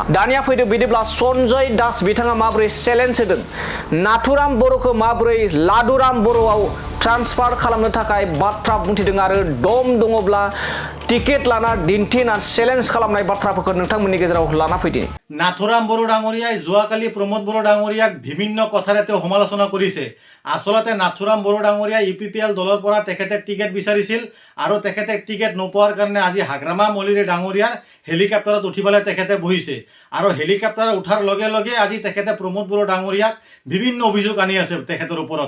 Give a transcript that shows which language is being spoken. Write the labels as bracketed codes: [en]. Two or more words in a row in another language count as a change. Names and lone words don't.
[brx] दानिया फैदो बिदिब्ला सन्जय दास बिथाङा माबोरै चेलेन्ज होदों, नाथुराम बर'खौ माबोरै लादुराम बर'आव ट्रान्सफार खालामनो थाखाय बाथ्रा बुंथिदों आरो दम दङब्ला टिकेट लाना दिन्थिना चेलेन्ज खालामनाय बाथ्राफोरखौ नोंथांमोननि गेजेराव लाना फैदिनि। [as] নাথুৰাম বড়ো ডাঙৰীয়াই যোৱাকালি প্ৰমোদ বড়ো ডাঙৰীয়াক বিভিন্ন কথাৰে তেওঁ সমালোচনা কৰিছে। আচলতে নাথুৰাম বড়ো ডাঙৰীয়াই ইউপিপিএল দলৰ পৰা তেখেতে টিকেট বিচাৰিছিল আৰু তেখেতে টিকেট নোপোৱাৰ কাৰণে আজি হাগ্ৰামা মলিৰে ডাঙৰীয়াৰ হেলিকপ্টাৰত উঠি পেলাই তেখেতে বহিছে আৰু হেলিকপ্টাৰত উঠাৰ লগে লগে আজি তেখেতে প্ৰমোদ বড়ো ডাঙৰীয়াক বিভিন্ন অভিযোগ আনি আছে তেখেতৰ ওপৰত।